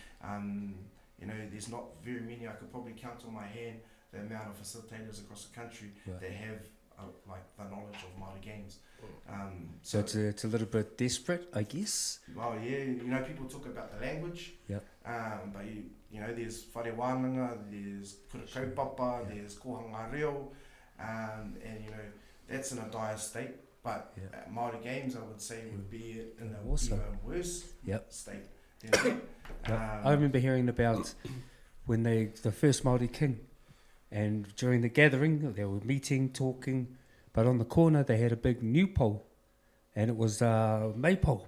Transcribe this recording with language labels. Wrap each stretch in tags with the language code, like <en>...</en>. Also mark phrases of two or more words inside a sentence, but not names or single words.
<en>You know, there's not very many. I could probably count on my hand the amount of facilitators across the country that have like the knowledge of Māori games. So it's a little bit desperate, I guess. Well, yeah, you know, people talk about the language, but you know, there's</en> <mi>whare wānanga,</mi> <en>there's</en> <mi>kura kaupapa,</mi> <en>there's</en> <mi>kohanga reo,</mi> <en>and you know, that's in a dire state. But Māori games, I would say, would be in a even worse state. You know? I remember hearing about when the first Māori king, and during the gathering, they were meeting, talking, but on the corner they had a big new pole, and it was maypole.</en>